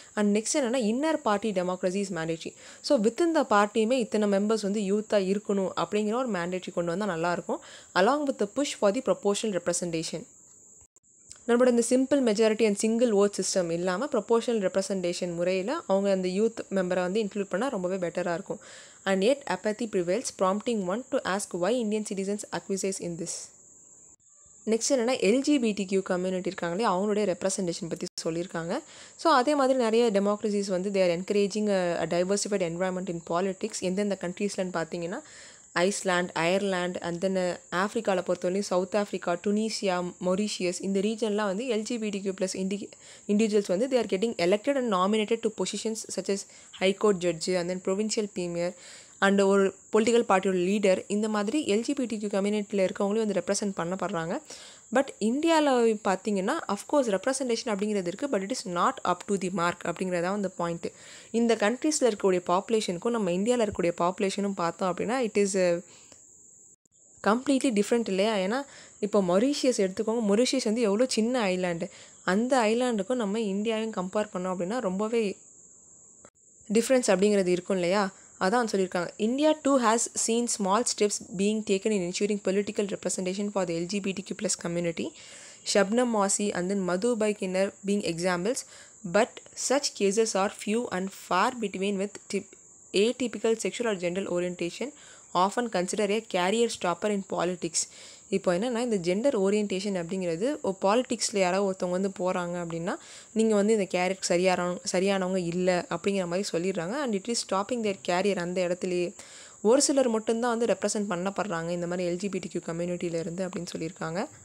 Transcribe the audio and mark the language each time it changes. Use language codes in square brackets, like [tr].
[ta] And next என்னென்னா [en] Inner party democracy is mandatory. [ta] So within the பார்ட்டியுமே இத்தனை members வந்து யூத்தாக இருக்கணும் அப்படிங்கிற ஒரு மேண்டேட்ரி கொண்டு வந்தால் நல்லாயிருக்கும். [en] Along with the push for the proportional representation. [ta] நம்மளோட இந்த simple majority and single vote system இல்லாமல் ப்ரொபோஷனல் ரெப்ரசன்டேஷன் முறையில் அவங்க அந்த யூத் மெம்பரை வந்து இன்க்ளூட் பண்ணால் ரொம்பவே பெட்டராக இருக்கும். [en] And yet apathy prevails, prompting one to ask why Indian citizens acquiesce in this. [ta] Next என்னென்னா எல்ஜிபிடிக்யூ கம்யூனிட்டி இருக்காங்களே அவங்களுடைய ரெப்ரசன்டேஷன் பற்றி சொல்லியிருக்காங்க. ஸோ அதே மாதிரி நிறைய டெமோக்ரஸிஸ் வந்து [en] They are encouraging a diversified environment in politics. [ta] எந்தெந்த கண்ட்ரீஸ்லன்னு பார்த்தீங்கன்னா ஐஸ்லாண்ட், அயர்லாண்ட், அண்ட் தென் ஆஃப்ரிக்காவில் பொறுத்தவரையும் சவுத் ஆஃப்ரிக்கா, டுனீசியா, மொரிஷியஸ், இந்த ரீஜன்லாம் வந்து எல்ஜிபிடிக்யூ ப்ளஸ் இண்டிவிஜுவல்ஸ் வந்து [en] they are getting elected and nominated to positions [ta] such S high court judge and then provincial premier and ஒரு political பார்ட்டியோட leader. இந்த மாதிரி LGBTQ கம்யூனிட்டியில் இருக்கவங்களையும் வந்து represent பண்ணப்படுறாங்க. But இந்தியாவில் பார்த்தீங்கன்னா அஃப்கோர்ஸ் ரெப்ரசன்டேஷன் அப்படிங்கிறது இருக்குது, [en] but it is not up to the mark [ta] அப்படிங்கிறதான் அந்த பாயிண்ட்டு. இந்த கண்ட்ரீஸில் இருக்கக்கூடிய பாப்புலேஷனுக்கும் நம்ம இந்தியாவில் இருக்கக்கூடிய பாப்புலேஷனும் பார்த்தோம் அப்படின்னா [en] it is completely different [ta] இல்லையா? ஏன்னா இப்போ மொரிஷியஸ் எடுத்துக்கோங்க. மொரிஷியஸ் வந்து எவ்வளோ சின்ன ஐலாண்டு, அந்த ஐலாண்டுக்கும் நம்ம இந்தியாவையும் கம்பேர் பண்ணோம் அப்படின்னா ரொம்பவே டிஃப்ரென்ஸ் அப்படிங்கிறது இருக்கும் இல்லையா? அதான் சொல்லியிருக்காங்க. [en] India too has seen small steps being taken in ensuring political representation for the LGBTQ+ community. Shabnam Mossi and then Madhu Baikinar being examples, but such cases are few and far between with atypical sexual or gender orientation often considered a career stopper in politics. [ta] இப்போ என்னென்னா இந்த gender orientation அப்படிங்கிறது பாலிட்டிக்ஸில் யாராவது ஒருத்தவங்க வந்து போகிறாங்க அப்படின்னா நீங்கள் வந்து இந்த கேரியர் சரியானவங்க இல்லை அப்படிங்கிற மாதிரி சொல்லிடுறாங்க. [en] and it is stopping their career [ta] அந்த இடத்துலையே. ஒரு சிலர் மட்டும்தான் வந்து ரெப்ரசென்ட் பண்ணப்படுறாங்க இந்த மாதிரி எல்ஜிபிடிக்யூ கம்யூனிட்டியிலேருந்து அப்படின்னு சொல்லியிருக்காங்க.